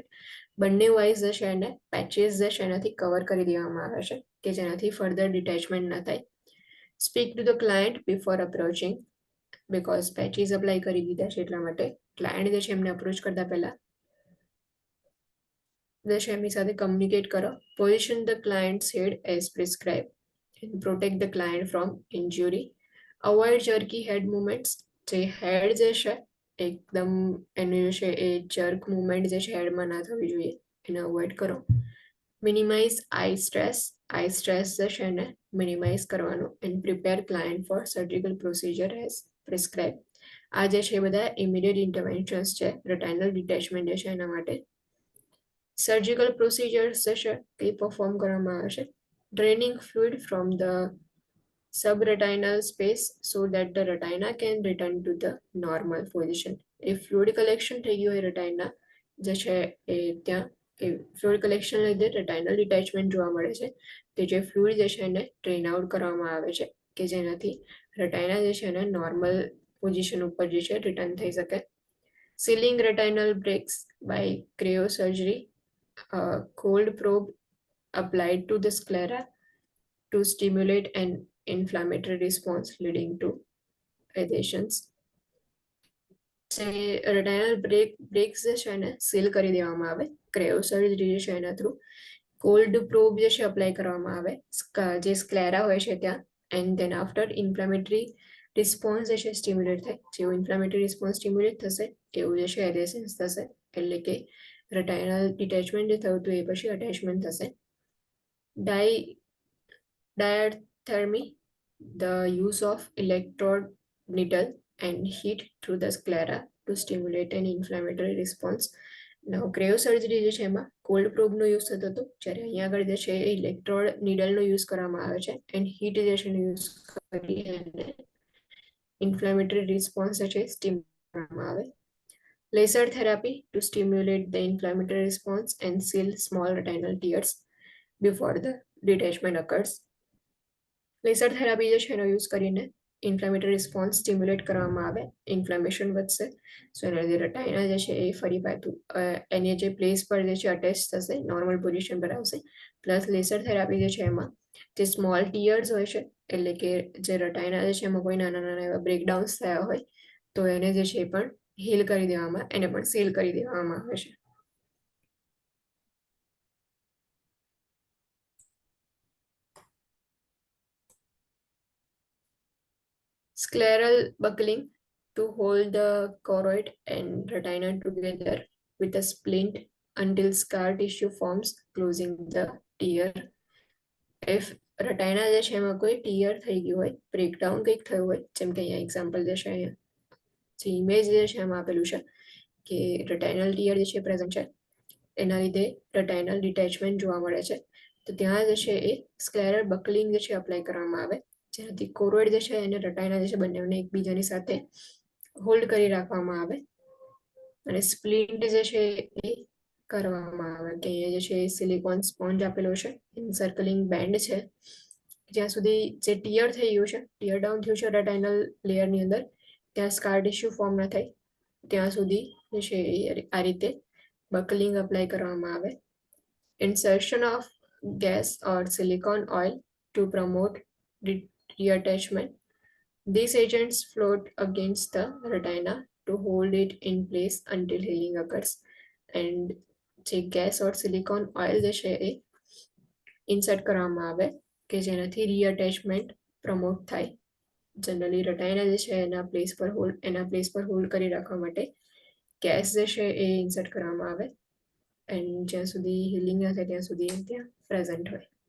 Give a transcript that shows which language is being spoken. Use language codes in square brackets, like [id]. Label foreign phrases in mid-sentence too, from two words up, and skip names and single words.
[gu] બંને આઈસ જે છે એને પેચીસ જે છે એનાથી કવર કરી દેવામાં આવે છે કે જેનાથી [en] further detachment [gu] ના થાય. [en] speak to the client before approaching. [gu] બીકોઝ પેચીસ અપ્લાય કરી દીધા છે એટલા માટે ક્લાયન્ટ જે છે એમને અપ્રોચ કરતા પહેલા જે છે એમની સાથે કમ્યુનિકેટ કરો. [en] position the client's head as prescribe. and protect the client from injury. Avoid jerky head movements. [gu] જે head જે છે એકદમ એનું જે છે એ [en] jerk movement [gu] જે છે headમાં ના થવી જોઈએ, એને avoid કરો. [en] Minimize eye stress. Eye stress [gu] જે છે એને [en] minimize કરવાનું and prepare client for surgical procedure as prescribed. [gu] આ જે છે એ બધા [en] immediate interventions [gu] છે [en] retinal detachment [gu] જે છે એના માટે. [en] Surgical procedures [gu] જે છે એ perform કરવામાં આવે છે. [en] Draining fluid from the subretinal space so that the retina can return to the normal position. [gu] એ [en] fluid collection [gu] થઈ ગયું હોય retina જે છે એ ત્યાં [en] fluid collection [gu] લીધે [en] retinal detachment [gu] જોવા મળે છે. તે જે fluid જે છે એને [en] drain out [gu] કરવામાં આવે છે કે જેનાથી retina જે છે એને [en] normal position [gu] ઉપર જે છે return થઈ શકે. [en] Sealing retinal breaks by cryosurgery. Cold probe applied to the sclera to stimulate an inflammatory response leading to adhesions. retinal breaks [gu] જે છે એને સીલ કરી દેવામાં આવે ક્રેયોસર્જરી જે છે એના થ્રુ. [en] cold probe [gu] જે છે અપ્લાય કરવામાં આવે જે સ્ક્લેરા હોય છે ત્યાં, [en] and then after inflammatory response [gu] જે છે સ્ટિમ્યુલેટ થાય. જેવું [en] inflammatory response stimulate [gu] થશે એવું જે છે એડેસન્સ થશે, એટલે કે [en] retinal detachment [gu] જે થયું હતું એ પછી અટેચમેન્ટ થશે. [en] Diathermy, the use of electrode needle and heat through the sclera to stimulate an inflammatory response. Now cryosurgery [gu] જે છે એમાં કોલ્ડ પ્રોબનો યુઝ થતો હતો, જ્યારે અહીંયા આગળ જે છે એ ઇલેક્ટ્રોડ નીડલનો યુઝ કરવામાં આવે છે એન્ડ હીટ જે છે એનો યુઝ કરી અને [en] inflammatory response [gu] જે છે સ્ટિમ્યુલેટ કરવામાં આવે. [en] Laser therapy to stimulate the inflammatory response and seal small retinal tears before the detachment occurs. laser therapy [gu] જે છે એનો યુઝ કરીને [en] inflammatory response stimulate [gu] કરવામાં આવે, ઇન્ફ્લામેશન વધશે, સો એના લીધે રટાઇના જે છે એ ફરી પાછું એની જે પ્લેસ પર જે છે અટેચ થશે, [en] normal position [gu] પર આવશે. પ્લસ [en] laser therapy [gu] જે છે એમાં જે [en] small tears [gu] હોય છે, એટલે કે જે રટાઇના જે છે એમાં કોઈ નાના નાના એવા બ્રેકડાઉન્સ થયા હોય તો એને જે છે એ પણ હીલ કરી દેવામાં, એને પણ સીલ કરી દેવામાં આવે છે. [en] Scleral buckling to hold the choroid and retina together with a splint until scar tissue forms closing the tear. [gu] If retina જે છે એમાં કોઈ ટીયર થઈ ગયું હોય, બ્રેકડાઉન કંઈક થયું હોય, જેમ કે અહીંયા એક્ઝામ્પલ જે છે અહીંયા જે ઇમેજ જે છે એમાં આપેલું છે કે [en] retinal tear [gu] જે છે પ્રેઝન્ટ છે, એના લીધે [en] retinal detachment [gu] જોવા મળે છે, તો ત્યાં જે છે એ [en] scleral buckling [gu] જે છે અપ્લાય કરવામાં આવે, જેનાથી કોરોઇડ જે છે એને રટાઈના જે છે બંનેને એકબીજાની સાથે હોલ્ડ કરી રાખવામાં આવે અને સ્પ્લિન્ટ જે છે એ કરવામાં આવે. કે અહીંયા જે છે [en] silicone sponge [gu] આપેલો છે, [en] encircling band [gu] છે, જ્યાં સુધી જે ટીયર થઈ ગયું છે, ટીયર ડાઉન થયું છે રેટાઇનલ લેયરની અંદર, ત્યાં [en] scar tissue form [gu] ન થાય ત્યાં સુધી જે છે આ રીતે બકલિંગ અપ્લાય કરવામાં આવે. [en] Insertion of gas or silicone oil to promote reattachment. These agents float against the retina to hold it in place until healing occurs. [gu] And જે [en] gas or silicone oil [gu] જે છે એ ઇન્સર્ટ કરવામાં આવે કે જેનાથી [en] reattachment promote [gu] થાય. જનરલી રટાઈના જે છે એના પ્લેસ પર હોલ્ડ કરી રાખવા માટે ગેસ જે છે એ ઇન્સર્ટ કરવામાં આવે એન્ડ જ્યાં સુધી હિલિંગ ના થાય ત્યાં સુધી ત્યાં પ્રેઝન્ટ હોય.